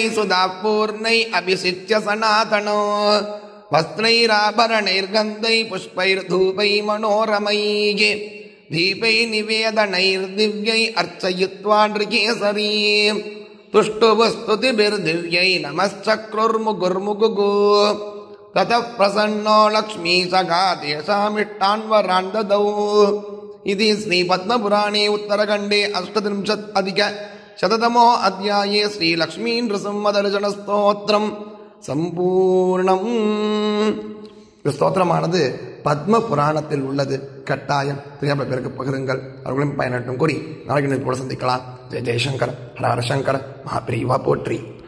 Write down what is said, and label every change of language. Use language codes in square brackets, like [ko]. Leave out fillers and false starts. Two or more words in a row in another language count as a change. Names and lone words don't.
[sa] सुधापूर्णैः अभिषिच्य सनातनो वस्त्रैराभरणैर्गन्धैः पुष्पैर्धूपैः मनोरमैः दीपैः निवेदनैर्दिव्यैः अर्चयित्वा नृकेसरी तुष्टुवस्तुतिभिर्दिव्यैः नमश्चक्रुर्मुगुर्मुगुः ततः प्रसन्नो लक्ष्मीसखा तेषामिष्टान्वरान् ददौ। इति श्रीपद्मपुराणे उत्तरखण्डे 38 अध्याये श्रीलक्ष्मीनृसिंहदर्शनस्तोत्रं सम्पूर्णम्. [ta] இந்த ஸ்தோத்திரமானது பத்ம புராணத்தில் உள்ளது. கட்டாயம் தெரியாம பேருக்கு பகிருங்கள், அவர்களையும் பயனட்டும் கூறி நாளைக்கு போல சந்திக்கலாம். ஜெய ஜெயசங்கர், ஹர ஹர சங்கர், மகாபிரிவா போற்றி.